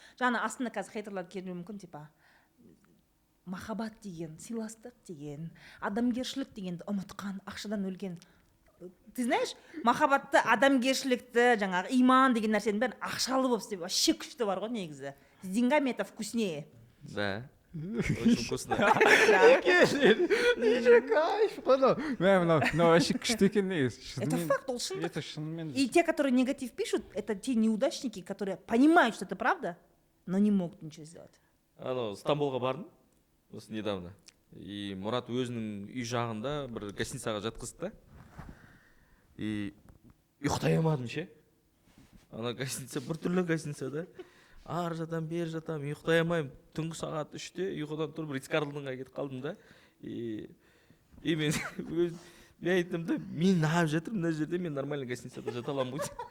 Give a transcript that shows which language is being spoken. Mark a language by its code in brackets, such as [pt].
[kk] Жаңа астында қазір хейтерлар келуі мүмкін, типа махаббат деген, сыйластық деген, адамгершілік дегенді ұмытқан, ақшадан өлген. Ты знаешь, махаббатты, адамгершілікті, жаңағы иман деген нәрсенің бәрін ақшалы болып істеп, вообще күшті бар ғой негізі. [ru] С деньгами это вкуснее. Да. Очень вкусно. [kk] Ничего кайф, мынау вообще күшті екен негізі. Это факт, ол шындық. Это шынымен. [ru] И те, которые негатив пишут, это те неудачники, которые понимают, что это правда, но не могут ничего сделать. [kk] Стамбулға бардым осы недавно. И Мұрат өзінің үй жағында бір гостиницаға жатқызды да. И ұйықтай алмадым ше. Ана гостиница біртүрлі гостиница да. Ар жатам, бер жатам, ұйықтай алмаймын. Түнгі сағат 3-те ұйқыдан тұрып Ритц-Карлтонға кетіп қалдым да. Мен айттым да, мен неғып жатырмын мына жерде, мен нормальный гостиницада жата аламын ғой.